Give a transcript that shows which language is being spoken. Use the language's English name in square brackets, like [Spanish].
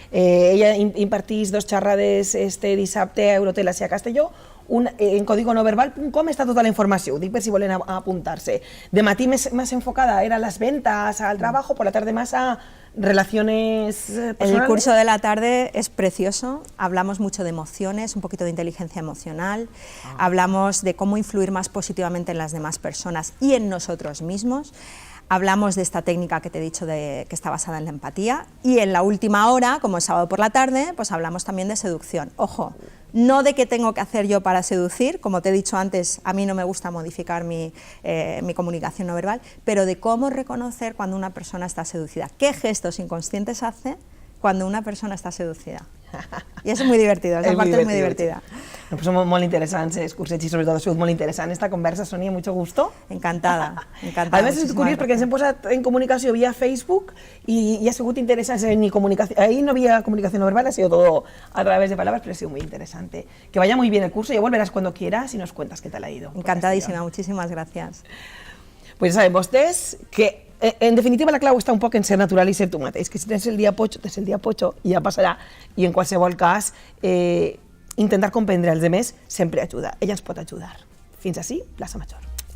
[Catalan] Ella impartís 2 xerrades dissabte a Eurotel a Castelló, en códigonoverbal.com està tota la informació, ho dic per si volen apuntar-se. [Spanish] De matí més enfocada era las ventas, al trabajo, por la tarde más a relaciones personales. El curso de la tarde es precioso, hablamos mucho de emociones, un poquito de inteligencia emocional, hablamos de cómo influir más positivamente en las demás personas y en nosotros mismos. Hablamos de esta técnica que te he dicho que está basada en la empatía, y en la última hora, como es sábado por la tarde, pues hablamos también de seducción. Ojo, no de qué tengo que hacer yo para seducir, como te he dicho antes, a mí no me gusta modificar mi comunicación no verbal, pero de cómo reconocer cuando una persona está seducida, qué gestos inconscientes hace cuando una persona está seducida. I és muy divertido, esa parte es muy divertida. [Catalan] Pues son molt interessants, cursets, y sobre todo ha sigut molt interessant esta conversa, Sonia, [Spanish] mucho gusto. Encantada, encantada. Además [Catalan] és curiós perquè ens hem posat en comunicació via Facebook y ha sigut interessant, [Spanish] ahí no había comunicación no verbal, ha sido todo a través de palabras, pero ha sido muy interesante. Que vaya muy bien el curso, ya volverás cuando quieras y nos cuentas qué tal ha ido. Encantadísima, muchísimas gracias. [Catalan] Pues ya saben vostès que en definitiva la clau està un poc en ser natural i ser tu mateix, que si tens el dia potxo, tens el dia potxo i ja passarà, i en qualsevol cas intentar comprendre els demés sempre ajuda, ella ens pot ajudar. Fins ací, Plaça Major.